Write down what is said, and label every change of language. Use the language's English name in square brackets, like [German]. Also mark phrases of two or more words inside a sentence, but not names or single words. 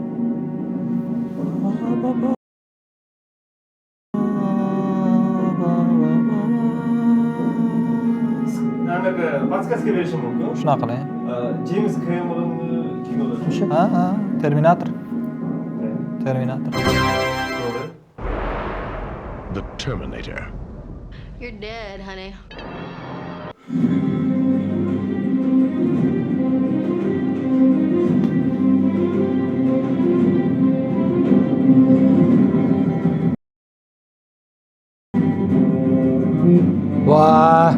[Uzbek] Anaqa podskaska berishim mumkin. Shunaqa qiling. James Cameron'ni kinolari. Ha, Terminator. Terminator. To'g'ri. The Terminator. [English] You're dead, honey. [Uzbek] Voy.